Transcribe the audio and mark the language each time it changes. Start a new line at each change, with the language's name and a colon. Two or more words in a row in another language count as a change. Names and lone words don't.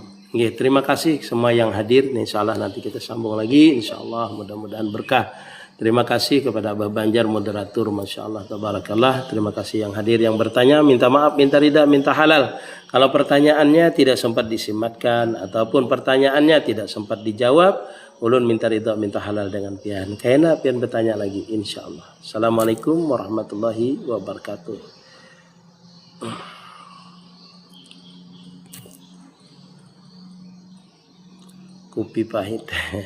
Indonesian: Oke, terima kasih semua yang hadir. Insyaallah nanti kita sambung lagi. Insyaallah mudah-mudahan berkah. Terima kasih kepada Abah Banjar moderator,
Arabic: ما شاء الله تبارك الله.
Indonesian: Terima kasih yang hadir, yang bertanya, minta maaf, minta ridha, minta halal. Kalau pertanyaannya tidak sempat disimatkan ataupun pertanyaannya tidak sempat dijawab,
Banjar: ulun minta ridha, minta halal dengan pian.
Indonesian: Kayaknya pian bertanya lagi,
Arabic: إن شاء الله. السلام عليكم ورحمة الله وبركاته.
Indonesian: Kopi pahit.